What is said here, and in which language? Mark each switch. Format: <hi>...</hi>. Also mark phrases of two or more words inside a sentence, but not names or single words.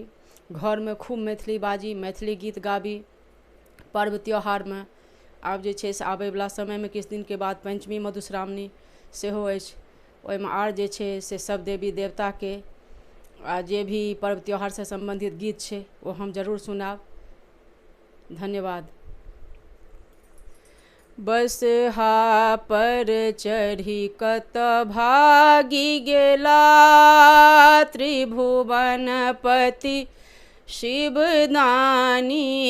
<mai>घर में खूब मैथिली बाजी, मैथिली गीत गाबी। पर्व त्यौहारमे आब जे छै से आबैवला समयमे किछु दिनके बाद पंचमी मधुश्रावणी सेहो अछि। ओहिमे आर जे छै से सब देवी देवताके आ जे भी पर्व त्यौहार से संबंधित गीत छै वो हम जरूर सुनाब। धन्यवाद। बसहा पर चढ़ी कत भागी गेला, त्रिभुवनपति शिवदानी।</mai>